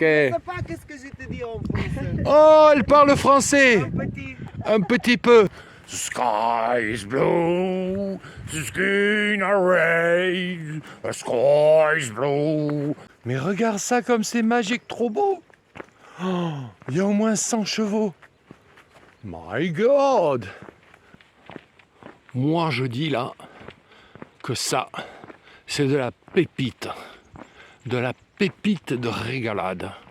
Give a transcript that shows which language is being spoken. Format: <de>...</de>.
<fr>Je sais pas qu'est-ce que je te dis en français. Oh, elle parle français. Petit. Un petit peu.</fr> <en>The sky is blue, the sky are red, the sky is blue.</en> <fr>Mais regarde ça comme c'est magique, trop beau. Oh, il y a au moins 100 chevaux.</fr> <en>My God.</en> <fr>Moi je dis là que ça, c'est de la pépite de régalade.</fr>